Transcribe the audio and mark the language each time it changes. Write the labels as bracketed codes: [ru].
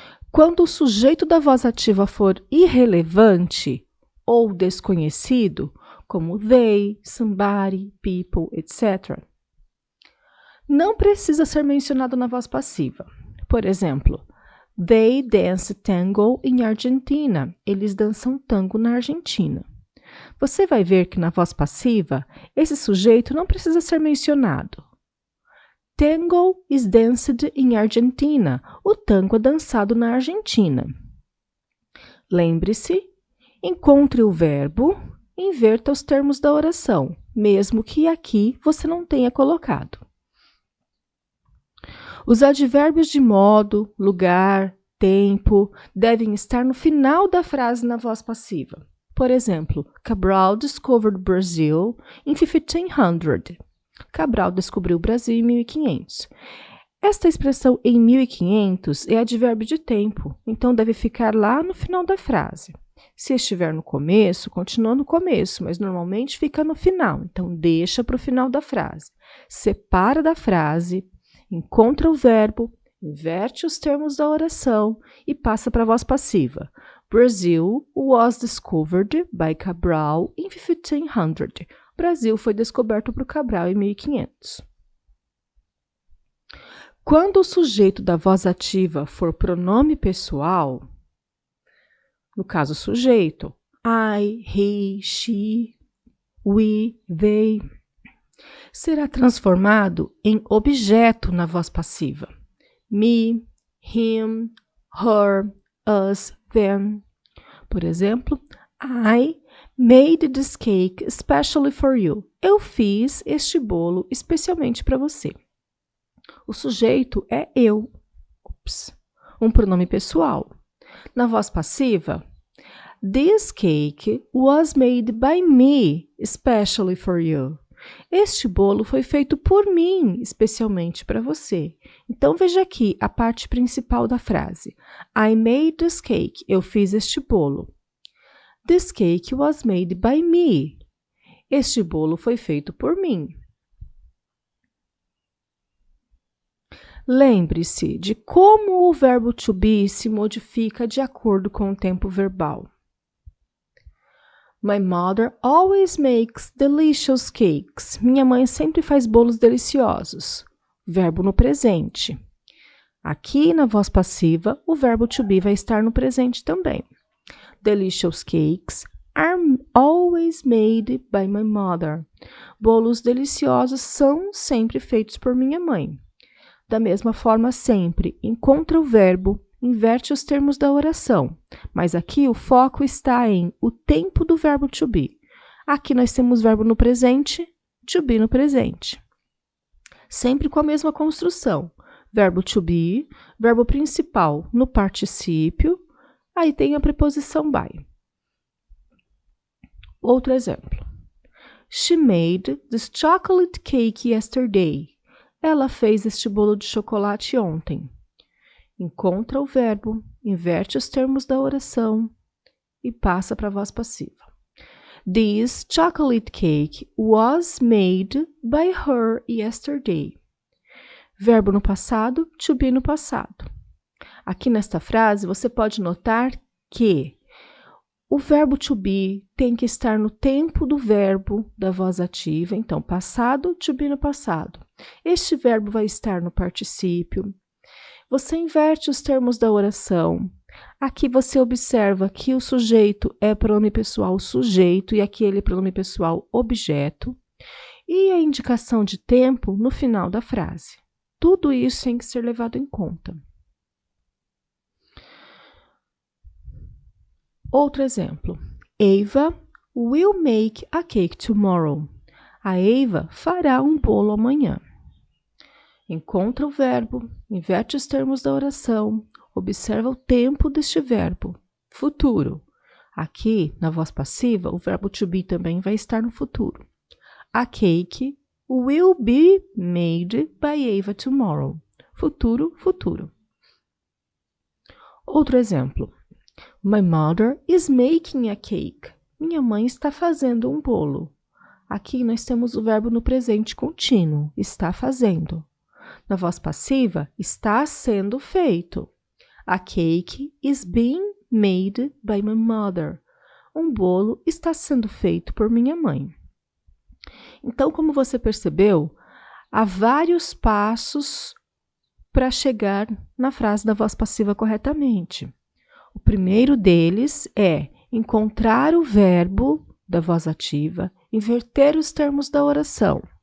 [pt] Quando o sujeito da voz ativa for irrelevante ou desconhecido, como [en] they, somebody, people, [pt] etc., não precisa ser mencionado na voz passiva. Por exemplo, [en] they dance tango in Argentina. [pt] Eles dançam tango na Argentina. Você vai ver que na voz passiva, esse sujeito não precisa ser mencionado. [en] Tango is danced in Argentina. [pt] O tango é dançado na Argentina. Lembre-se, encontre o verbo, inverta os termos da oração, mesmo que aqui você não tenha colocado. Os advérbios de modo, lugar, tempo devem estar no final da frase na voz passiva. Por exemplo, [en] Cabral discovered Brazil in 1500. [pt] Cabral descobriu o Brasil em 1500. Esta expressão em 1500 é advérbio de tempo, então deve ficar lá no final da frase. Se estiver no começo, continua no começo, mas normalmente fica no final, então deixa para o final da frase. Separa da frase, encontra o verbo, inverte os termos da oração e passa para a voz passiva. [en] Brazil was discovered by Cabral in 1500. [pt] Brasil foi descoberto por Cabral em 1500. Quando o sujeito da voz ativa for pronome pessoal, no caso sujeito, [en] I, he, she, we, they, [pt] será transformado em objeto na voz passiva. [en] Me, him, her, us, them. [pt] Por exemplo, [en] I made this cake especially for you. [pt] Eu fiz este bolo especialmente para você. O sujeito é eu. Um pronome pessoal. Na voz passiva, [en] this cake was made by me especially for you. [pt] Este bolo foi feito por mim especialmente para você. Então veja aqui a parte principal da frase. [en] I made this cake. [pt] Eu fiz este bolo. [en] This cake was made by me. [pt] Este bolo foi feito por mim. Lembre-se de como o verbo to be se modifica de acordo com o tempo verbal. [en] My mother always makes delicious cakes. [pt] Minha mãe sempre faz bolos deliciosos. Verbo no presente. Aqui na voz passiva, o verbo to be vai estar no presente também. [en] Delicious cakes are always made by my mother. [pt] Bolos deliciosos são sempre feitos por minha mãe. Da mesma forma, sempre encontra o verbo, inverte os termos da oração. Mas aqui o foco está em o tempo do verbo to be. Aqui nós temos verbo no presente, to be no presente. Sempre com a mesma construção. Verbo to be, verbo principal no particípio, aí tem a preposição by. Outro exemplo. [en] She made this chocolate cake yesterday. [pt] Ela fez este bolo de chocolate ontem. Encontra o verbo, inverte os termos da oração, e passa para a voz passiva. [en] This chocolate cake was made by her yesterday. [pt] Verbo no passado, to be no passado. Aqui nesta frase, você pode notar que o verbo to be tem que estar no tempo do verbo da voz ativa. Então, passado, to be no passado. Este verbo vai estar no particípio. Você inverte os termos da oração. Aqui você observa que o sujeito é pronome pessoal sujeito e aquele pronome pessoal objeto. E a indicação de tempo no final da frase. Tudo isso tem que ser levado em conta. Outro exemplo. [en] Eva will make a cake tomorrow. [pt] A Eva fará um bolo amanhã. Encontra o verbo, inverte os termos da oração, observa o tempo deste verbo, futuro. Aqui, na voz passiva, o verbo to be também vai estar no futuro. [en] A cake will be made by Eva tomorrow. [pt] Futuro, futuro. Outro exemplo. [en] My mother is making a cake. [pt] Minha mãe está fazendo um bolo. Aqui nós temos o verbo no presente contínuo, está fazendo. Na voz passiva, está sendo feito. [en] A cake is being made by my mother. [pt] Um bolo está sendo feito por minha mãe. Então, como você percebeu, há vários passos para chegar na frase da voz passiva corretamente. O primeiro deles é encontrar o verbo da voz ativa, inverter os termos da oração.